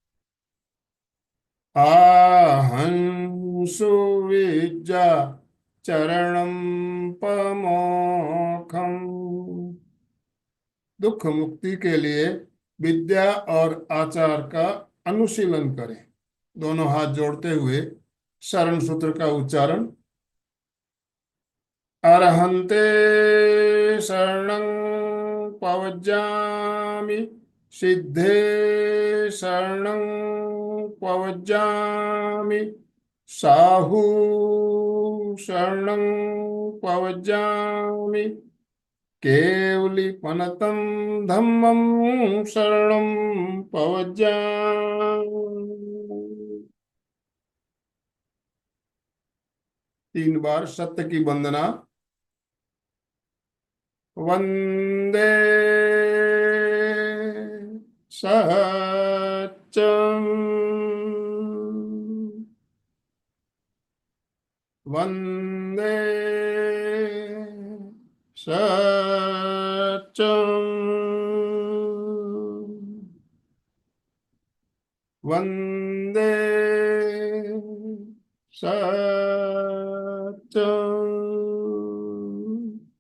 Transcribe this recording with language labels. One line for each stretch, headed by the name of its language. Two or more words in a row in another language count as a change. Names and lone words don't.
Prakrit languages: आहं सुविज्जा चरणम पमोखम।
Hindi: दुख मुक्ति के लिए विद्या और आचार का अनुशीलन करें। दोनों हाथ जोड़ते हुए शरण सूत्र का उच्चारण।
Prakrit languages: अरहन्ते शरणं पवज्जामि, सिद्धे शरणं पवज्जामि, साहू शरणं पवज्जामि, केवलीपनतं धम्मं शरणं पवज्जामि।
Hindi: 3 बार सत्य की वंदना।
Sanskrit: वंदे सत्यम, वंदे सत्यम, वंदे सत्यम।